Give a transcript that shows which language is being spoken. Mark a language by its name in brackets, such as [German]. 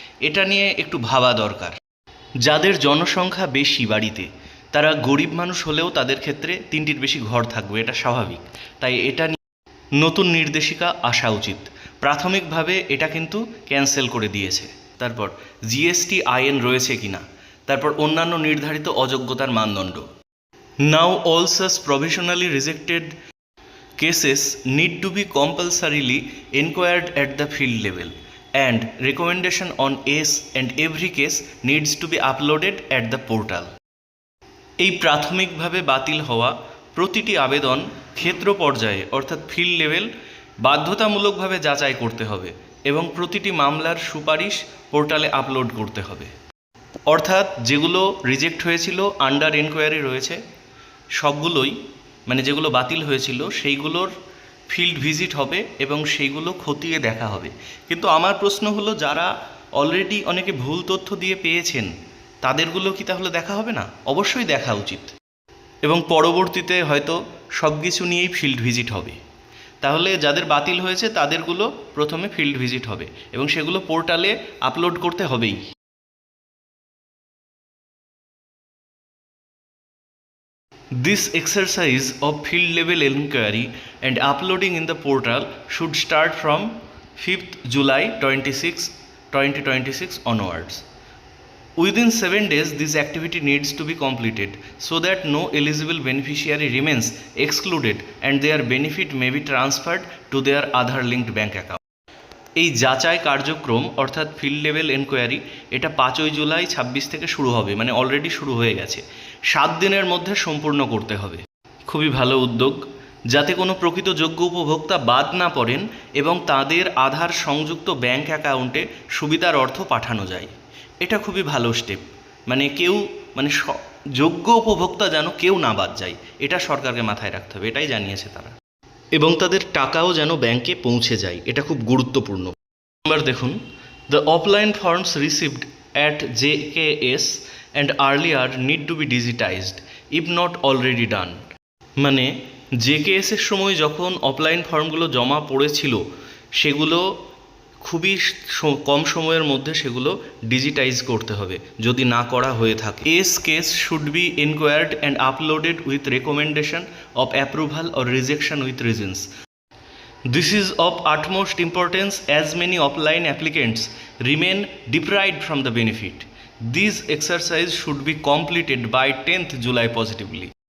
[Bangla] এটা নিয়ে একটু ভাবা দরকার। যাদের জনসংখ্যা বেশি বাড়িতে, তারা গরিব মানুষ হলেও তাদের ক্ষেত্রে 3টির বেশি ঘর থাকবে, এটা স্বাভাবিক। তাই এটা নিয়ে নতুন নির্দেশিকা আসা উচিত। প্রাথমিকভাবে এটা কিন্তু ক্যান্সেল করে দিয়েছে। তারপর জিএসটি আইন রয়েছে কিনা, তারপর অন্যান্য নির্ধারিত অযোগ্যতার মানদণ্ড। [English] Now all such provisionally rejected cases need to be compulsorily inquired at the field level and recommendation on and every case needs to be uploaded at the portal. [Bangla] এই প্রাথমিকভাবে বাতিল হওয়া প্রতিটি আবেদন ক্ষেত্র পর্যায়ে অর্থাৎ ফিল্ড লেভেল বাধ্যতামূলকভাবে যাচাই করতে হবে এবং প্রতিটি মামলার সুপারিশ পোর্টালে আপলোড করতে হবে। অর্থাৎ যেগুলো রিজেক্ট হয়েছিল আন্ডার এনকোয়ারি রয়েছে সবগুলোই, মানে যেগুলো বাতিল হয়েছিল সেইগুলোর ফিল্ড ভিজিট হবে এবং সেইগুলো খতিয়ে দেখা হবে। কিন্তু আমার প্রশ্ন হলো, যারা অলরেডি অনেকে ভুল তথ্য দিয়ে পেয়েছেন তাদেরগুলো কি তাহলে দেখা হবে না? অবশ্যই দেখা উচিত, এবং পরবর্তীতে হয়তো সব কিছু নিয়েই ফিল্ড ভিজিট হবে। তাহলে যাদের বাতিল হয়েছে তাদেরগুলো প্রথমে ফিল্ড ভিজিট হবে এবং সেগুলো পোর্টালে আপলোড করতে হবেই। [English] This exercise of field level inquiry and uploading in the portal should start from 5th July 2026 onwards. Within 7 days, this activity needs to be completed so that no eligible beneficiary remains excluded and their benefit may be transferred to their Aadhaar linked bank account. [Bangla] এই যাচাই কার্যক্রম অর্থাৎ field level enquiry এটা 5ই জুলাই 26 থেকে শুরু হবে, মানে already শুরু হয়ে গেছে। 7 দিনের মধ্যে সম্পূর্ণ করতে হবে। খুবই ভালো উদ্যোগ, যাতে কোনো প্রকৃত যোগ্য উপভোক্তা বাদ না পড়েন এবং তাদের আধার সংযুক্ত ব্যাংক অ্যাকাউন্টে সুবিধার অর্থ পাঠানো যায়। এটা খুবই ভালো স্টেপ, মানে কেউ যোগ্য উপভোক্তা যেন কেউ না বাদ যায়, এটা সরকারকে মাথায় রাখতে হবে, এটাই জানিয়েছে তারা। এবং তাদের টাকাও যেন ব্যাংকে পৌঁছে যায়, এটা খুব গুরুত্বপূর্ণ। নাম্বার দেখুন, [English] The offline forms received at JKS and earlier need to be digitised if not already done. [Bangla] মানে JKS এর সময় যখন অফলাইন ফর্মগুলো জমা পড়েছিল সেগুলো খুবই কম সময়ের মধ্যে সেগুলো ডিজিটাইজ করতে হবে যদি না করা হয়ে থাকে। [English] Case should be enquired and uploaded with recommendation of approval or rejection with reasons. This is of utmost importance as many offline applicants remain deprived from the benefit. This exercise should be completed by 10th July positively.